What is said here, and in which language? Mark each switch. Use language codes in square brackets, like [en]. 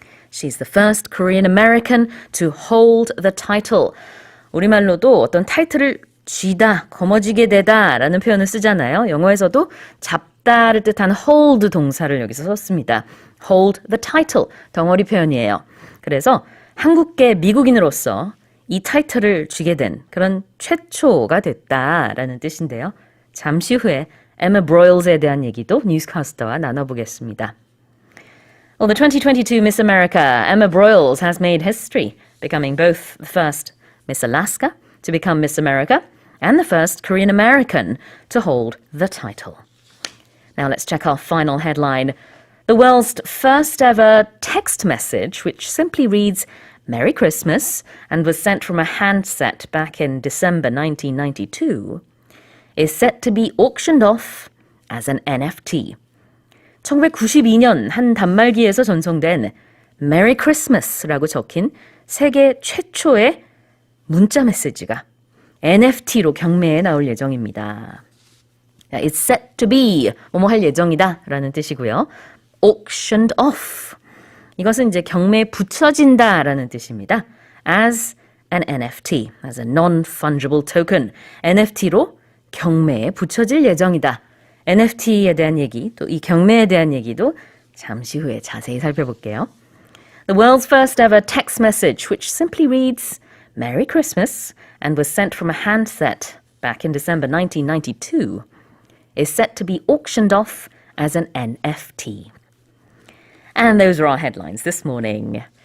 [en] She's the first Korean American to hold the title. [ko] 우리말로도 어떤 타이틀을 쥐다, 거머쥐게 되다 라는 표현을 쓰잖아요. 영어에서도 잡다를 뜻하는 hold 동사를 여기서 썼습니다. [en] hold the title, [ko] 덩어리 표현이에요. 그래서 한국계 미국인으로서 이 타이틀을 쥐게 된 그런 최초가 됐다라는 뜻인데요. 잠시 후에 에마 브로일스에 대한 얘기도 뉴스캐스터와 나눠보겠습니다. [en] Well, the 2022 Miss America, Emma Broyles, has made history, becoming both the first Miss Alaska to become Miss America and the first Korean American to hold the title. Now let's check our final headline. The world's first ever text message, which simply reads, Merry Christmas, and was sent from a handset back in December 1992, is set to be auctioned off as an NFT. [ko] 1992년 한 단말기에서 전송된 Merry Christmas라고 적힌 세계 최초의 문자 메시지가 NFT로 경매에 나올 예정입니다. [en] It's set to be, [ko] 뭐뭐 할 예정이다 라는 뜻이고요. [en] auctioned off. [ko] 이것은 이제 경매에 붙여진다라는 뜻입니다. [en] As an NFT, as a non-fungible token. [ko] NFT로 경매에 붙여질 예정이다. NFT에 대한 얘기, 또 이 경매에 대한 얘기도 잠시 후에 자세히 살펴볼게요. [en] The world's first ever text message, which simply reads, Merry Christmas, and was sent from a handset back in December 1992, is set to be auctioned off as an NFT. And those are our headlines this morning.